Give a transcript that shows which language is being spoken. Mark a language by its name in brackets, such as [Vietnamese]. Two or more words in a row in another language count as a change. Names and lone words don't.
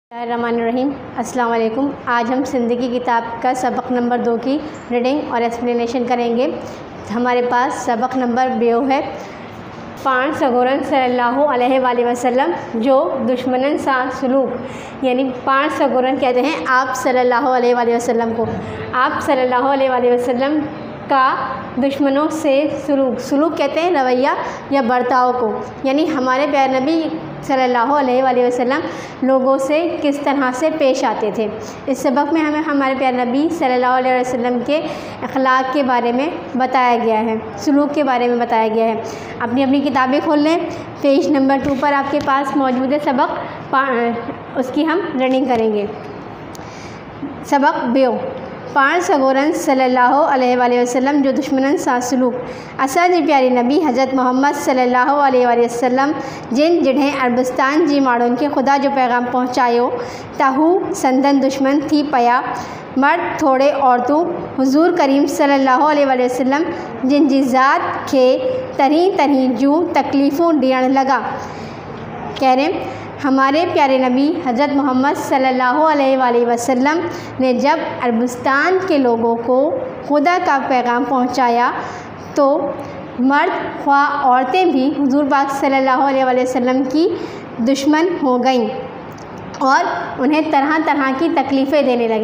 [Arabic] रहीम السلام عليكم. [Hindi] आज हम सिंधी की किताब का सबक नंबर 2 की रीडिंग और एक्सप्लेनेशन करेंगे। हमारे पास सबक नंबर 2 है। [Sindhi] पाण सगोरन [Arabic] صلى الله عليه وسلم [Sindhi] जो दुश्मनन सा सलूक, [Hindi] यानी [Sindhi] पाण सगोरन [Hindi] कहते हैं आप [Arabic] صلى الله عليه وسلم [Hindi] को। आप [Arabic] صلى الله عليه وسلم [Hindi] का दुश्मनों से सलूक कहते हैं रवैया या बर्ताव को, यानी हमारे प्यारे नबी [Arabic] صلى الله عليه وسلم [Hindi] लोगों से किस तरह से पेश आते थे। इस सबक में हमें हमारे प्यारे नबी [Arabic] صلى الله عليه وسلم [Hindi] के अखलाक के बारे में बताया गया है, सलूक के बारे में बताया गया है। अपनी अपनी किताबें खोल लें। पेज नंबर 2 पर आपके पास मौजूद है सबक, उसकी हम रीडिंग करेंगे। सबक 2। [Sindhi] पाण सगोरन [Arabic] صلى الله عليه وسلم [Sindhi] जो दुश्मनन सा सलूक। असां जी प्यारी नबी हज़रत मोहम्मद [Arabic] صلى الله عليه وسلم [Sindhi] जिन जॾहिं अरबस्तान जी माण्हुनि खे ख़ुदा जो पैगाम पहुचायो त हू संदन दुश्मन थी पिया। मर्द थोड़े औरतूं हुज़ूर करीम [Arabic] صلى الله عليه وسلم [Sindhi] जिन जी ज़ात खे तरह तरह जूं तकलीफ़ूं ॾियण लॻा। [Hindi] कह रहे हमारे प्यारे नबी हज़रत मोहम्मद [Arabic] صلى الله عليه وسلم [Hindi] ने जब अरबस्तान के लोगों को खुदा का पैगाम पहुंचाया तो मर्द ख्वाह औरतें भी हुज़ूर पाक [Arabic] صلى الله عليه وسلم [Hindi] की दुश्मन हो गईं और उन्हें तरह तरह की तकलीफ़ें देने लगी।